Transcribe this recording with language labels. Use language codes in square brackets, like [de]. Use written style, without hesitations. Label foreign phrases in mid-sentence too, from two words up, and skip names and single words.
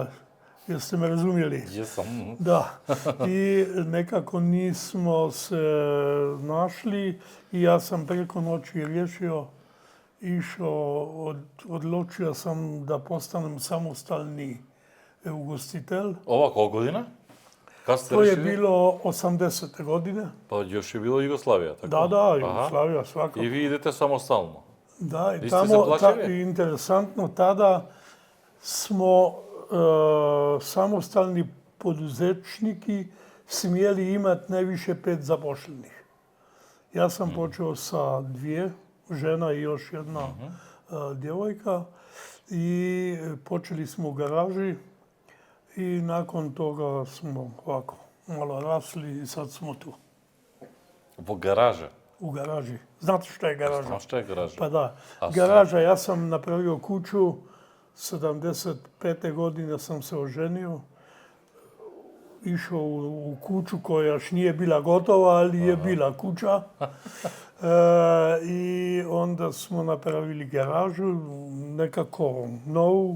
[bs] Jeste me razumjeli? Jesam. Da. I nekako nismo se našli i ja sam preko noći odlučio sam da postanem samostalni ugostitelj. [mk] Ова колку година? Кад сте [bs] To je [mk] решили? [bs] bilo 80. godine. [mk] Па још е било Југославија, така? [bs] Da, Jugoslavija svakako. [mk] И ви идете самостално. [bs] Da, i Vi ste tamo, se plaćali? interesantno, tada smo samostalni poduzetnički smjeli imati najviše 5 zaposlenih. Ja sam počeo sa 2, žena i još jedna djevojka i počeli smo u garaži i nakon toga smo ovako malo rasli i sad smo tu [mk] Во гаража. [bs] u garaži. Znate što je garaža? [mk] Знам што е гаража. [bs] Pa da, A garaža, ja sam napravio kuću, 75. godine sam se oženio, išao u kuću koja još nije bila gotova, ali je bila kuća. I onda smo napravili garažu, nekako novu.